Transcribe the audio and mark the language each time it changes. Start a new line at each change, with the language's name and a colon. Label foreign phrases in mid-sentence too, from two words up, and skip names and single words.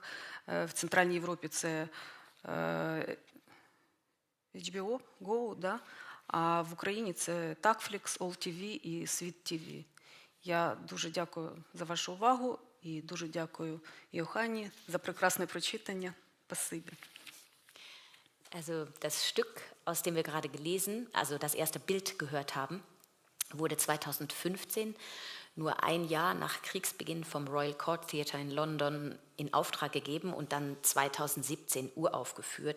Ukrainian: В Центральній Європі це HBO, Go, да? А в Україні це Takflix, All.TV і Світ ТВ. Я дуже дякую за вашу увагу і дуже дякую Йоханні за прекрасне прочитання. Спасибі.
German: Also das Stück, aus dem wir gerade gelesen, also das erste Bild gehört haben, wurde 2015, nur ein Jahr nach Kriegsbeginn vom Royal Court Theatre in London, in Auftrag gegeben und dann 2017 uraufgeführt.